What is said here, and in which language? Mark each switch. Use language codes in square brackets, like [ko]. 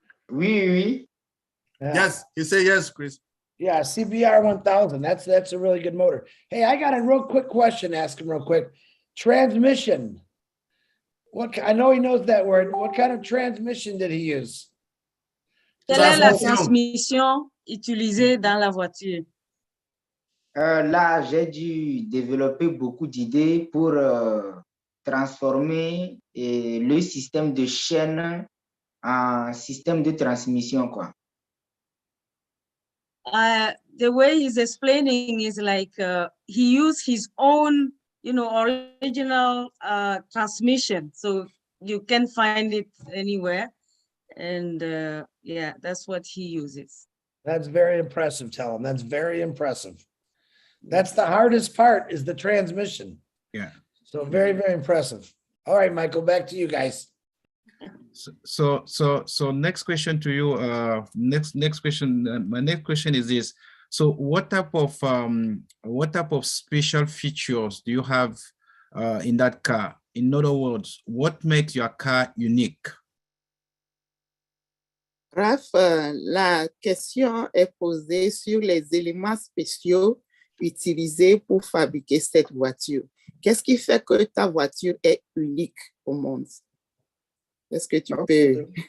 [fr] Oui, oui. [en] Yeah. Yes, he said yes, Chris. Yeah, CBR 1000. That's a really good motor. Hey, I got a real quick question. Ask him real quick. Transmission. I know he knows that word. What kind of transmission did he use? [fr] Quelle est la [en] Transmission. [fr] transmission utilisée dans la voiture? Là, j'ai dû développer beaucoup d'idées pour transformer le système de chaîne en système de transmission, quoi. [en] The way he's explaining is like he used his own, original transmission. So you can find it anywhere. And yeah, that's what he uses. That's very impressive, tell him. That's very impressive. That's the hardest part is the transmission. Yeah. So very, very impressive. All right, Michael, back to you guys. So next question to you. Next question. My next question is this. So what type of special features do you have in that car? In other words, what makes your car unique? [fr] Raph, la question est posée sur les éléments spéciaux utilisés pour fabriquer cette voiture. Qu'est-ce qui fait que ta voiture est unique au monde? Est-ce que tu peux...